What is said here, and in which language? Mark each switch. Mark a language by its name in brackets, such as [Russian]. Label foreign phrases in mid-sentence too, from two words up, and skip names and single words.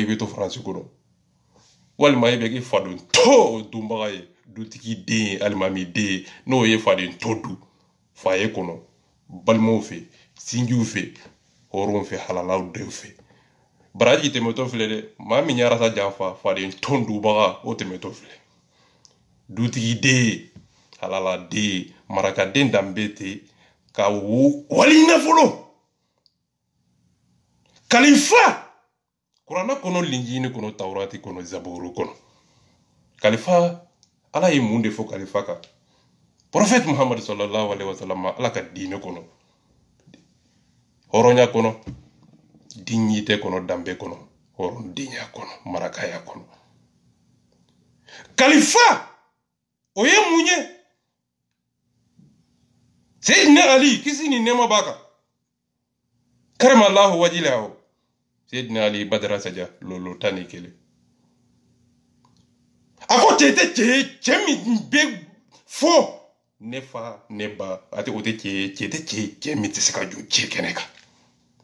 [Bambara] bɛ to faransi kɔnɔ walima i bɛ kɛ faden to dunbaga ye dutigi den alimami den n'o ye faden to dun faye kɔnɔ balimaw fɛ sinjiw fɛ hɔrɔnw fɛ halalaw denw fɛ Baraji tɛmɛtɔ filɛ dɛ maa min ye Arasa janfa faden to dunbaga o tɛmɛtɔ filɛ dutigi den halala den marakaden danbe ten ka wali nafolo kalifa Kurana kɔnɔ linjini kɔnɔ Tawurati kɔnɔ Zaburu kɔnɔ kalifa ala ye mun de fɔ kalifa kan prophète Muhammad [Arabic] صلى الله عليه وسلم [Bambara] ala ka diinɛ kɔnɔ hɔrɔnya kɔnɔ dignité kɔnɔ danbe kɔnɔ hɔrɔndenya kɔnɔ marakaya kɔnɔ kalifa o ye mun ye Seydina Ali kisi ni nɛɛma b'a kan [Arabic] كرم الله وجهه [Bambara] Seydina Ali Badara Saja lolo tani kelen a ko cɛ tɛ cɛ min bɛ fɔ ne fa ne ba a tɛ o tɛ cɛ min tɛ se ka jɔ cɛ kɛnɛ kan